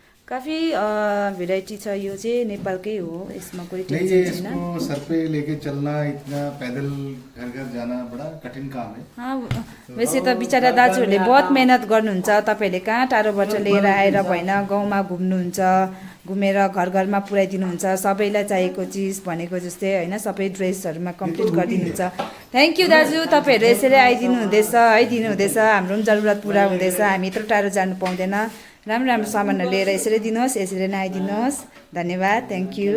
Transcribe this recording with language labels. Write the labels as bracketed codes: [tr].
[ne] काफी variety छ यो चाहिँ नेपालकै हो यसमा कोही [hi] नहीं, ये [ne] टेंशन छैन [hi] इसको सर पे लेके चलना, इतना पैदल घर घर जाना बड़ा कठिन काम है। [ne] वैसे त बिचरा दाजुहरूले बहुत मेहनत गर्नुहुन्छ तपाईँहरूले कहाँ टाढोबाट लिएर आएर भएन गाउँमा घुम्नुहुन्छ घुमेर घर घरमा पुऱ्याइदिनुहुन्छ सबैलाई चाहिएको चिज भनेको जस्तै होइन सबै ड्रेसहरूमा कम्प्लिट गरिदिनुहुन्छ थ्याङ्क यू दाजु तपाईँहरू यसरी आइदिनु हुँदैछ है दिनुहुँदैछ हाम्रो पनि जरुरत पुरा हुँदैछ हामी यत्रो टाढो जानु पाउँदैन राम्रो राम्रो सामानहरू लिएर यसरी दिनुहोस् यसरी नै आइदिनुहोस् धन्यवाद थ्याङ्क यू